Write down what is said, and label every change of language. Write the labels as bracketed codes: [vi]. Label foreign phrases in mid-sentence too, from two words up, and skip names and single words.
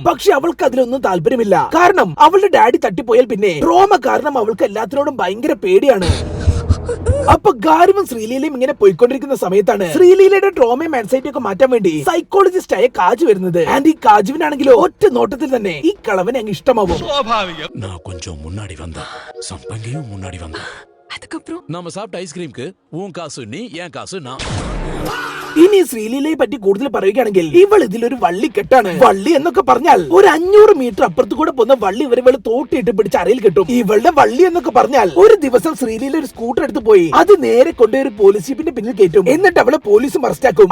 [ml] പക്ഷെ അവൾക്ക് അതിലൊന്നും താല്പര്യമില്ല. കാരണം അവളുടെ ഡാഡി തട്ടിപ്പോയാൽ പിന്നെ ട്രോമ കാരണം അവൾക്ക് എല്ലാത്തിനോടും ഭയങ്കര പേടിയാണ്. അപ്പൊ ഗാരുവും ശ്രീലീലയും ഇങ്ങനെ പോയിക്കൊണ്ടിരിക്കുന്ന സമയത്താണ് ശ്രീലീലയുടെ ട്രോമയും ആൻസൈറ്റി ഒക്കെ മാറ്റാൻ വേണ്ടി സൈക്കോളജിസ്റ്റ് ആയ കാജു വരുന്നത്. ആൻഡ് ഈ കാജുവിനാണെങ്കിലോ ഒറ്റ നോട്ടത്തിൽ തന്നെ ഈ കളവനെ അങ്ങ് ഇഷ്ടമാവും. [ta] நம்ம சாப்பிட்ட ஐஸ்கிரீம்க்கு உன் காசு நீ, என் காசு நான். [ml] ഇനി ശ്രീലീലയെ പറ്റി കൂടുതൽ പറയുകയാണെങ്കിൽ ഇവൾ ഇതിലൊരു വള്ളിക്കെട്ടാണ്. വള്ളി എന്നൊക്കെ പറഞ്ഞാൽ ഒരു 500 മീറ്റർ അപ്പുറത്ത് കൂടെ പോകുന്ന വള്ളി ഇവള് തോട്ടിയിട്ട് പിടിച്ച് അരയിൽ കിട്ടും. ഇവളുടെ വള്ളി എന്നൊക്കെ പറഞ്ഞാൽ ഒരു ദിവസം ശ്രീലീല ഒരു സ്കൂട്ടർ എടുത്ത് പോയി അത് നേരെ കൊണ്ടുപോയി ഒരു പോലീസ് ജീപ്പിന്റെ പിന്നിൽ കയറ്റും. എന്നിട്ട് അവളെ പോലീസ് അറസ്റ്റാക്കും.